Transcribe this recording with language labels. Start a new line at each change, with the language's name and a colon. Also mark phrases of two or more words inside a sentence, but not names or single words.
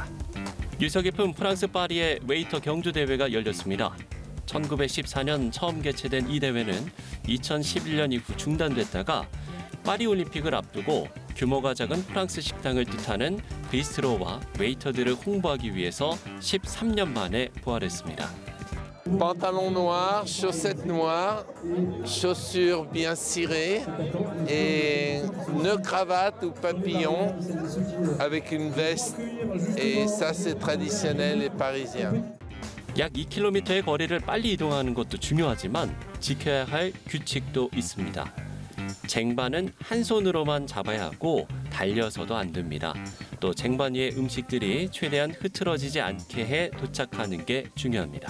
Korean: 유서 깊은 프랑스 파리의 웨이터 경주 대회가 열렸습니다. 1914년 처음 개최된 이 대회는 2011년 이후 중단됐다가 파리 올림픽을 앞두고 규모가 작은 프랑스 식당을 뜻하는 비스트로와 웨이터들을 홍보하기 위해서 13년 만에 부활했습니다.
French: Pantalon noir, chaussettes noires, chaussures bien cirées et nœud cravate ou papillon avec une veste. Et ça, c'est traditionnel et parisien.
Korean: 약 2km의 거리를 빨리 이동하는 것도 중요하지만 지켜야 할 규칙도 있습니다. 쟁반은 한 손으로만 잡아야 하고 달려서도 안 됩니다. 또 쟁반 위의 음식들이 최대한 흐트러지지 않게 해 도착하는 게 중요합니다.